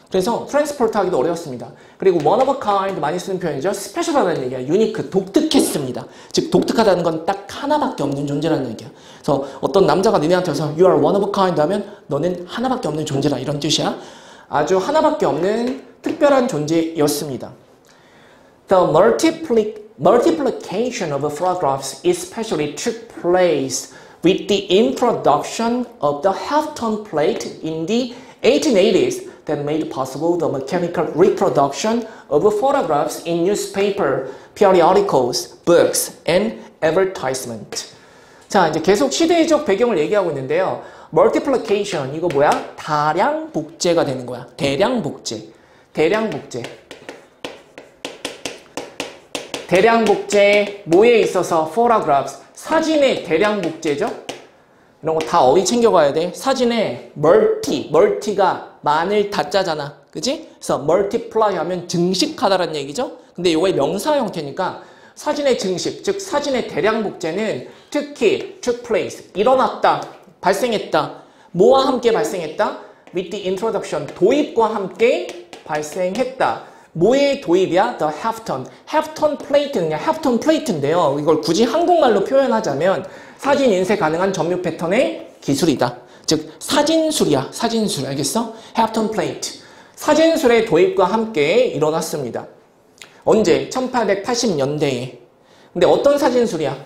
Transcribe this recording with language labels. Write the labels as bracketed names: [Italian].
[Korean] 그래서 트랜스포트 하기도 어려웠습니다. 그리고 [English] one of a kind [Korean] 많이 쓰는 표현이죠. 스페셜하다는 얘기야. 유니크, 독특했습니다. 즉 독특하다는 건 딱 하나밖에 없는 존재라는 얘기야. 그래서 어떤 남자가 니네한테 와서 [English] you are one of a kind [Korean] 하면 너는 하나밖에 없는 존재라 이런 뜻이야. 아주 하나밖에 없는 특별한 존재였습니다. [English] The multiplication of photographs especially took place with the introduction of the half-tone plate in the 1880s that made possible the mechanical reproduction of photographs in newspaper, periodicals, books, and advertisement. [Korean] 자, 이제 계속 시대적 배경을 얘기하고 있는데요. multiplication, 이거 뭐야? 다량 복제가 되는 거야. 대량 복제. 대량 복제. 대량 복제, 뭐에 있어서? photographs, 사진의 대량 복제죠? 이런 거 다 어디 챙겨가야 돼? 사진에 멀티가 많을 다짜잖아. 그치? 그래서 multiply 하면 증식하다라는 얘기죠? 근데 이거의 명사 형태니까 사진의 증식, 즉 사진의 대량 복제는 특히 [English] took place, [Korean] 일어났다, 발생했다. 뭐와 함께 발생했다? [English] with the introduction, [Korean] 도입과 함께 발생했다. 뭐의 도입이야? [English] The half-tone. [Korean] half-tone plate는 그냥 half-tone plate인데요. 이걸 굳이 한국말로 표현하자면 사진 인쇄 가능한 점유 패턴의 기술이다. 즉 사진술이야. 사진술. 알겠어? half-tone plate. 사진술의 도입과 함께 일어났습니다. 언제? 1880년대에. 근데 어떤 사진술이야?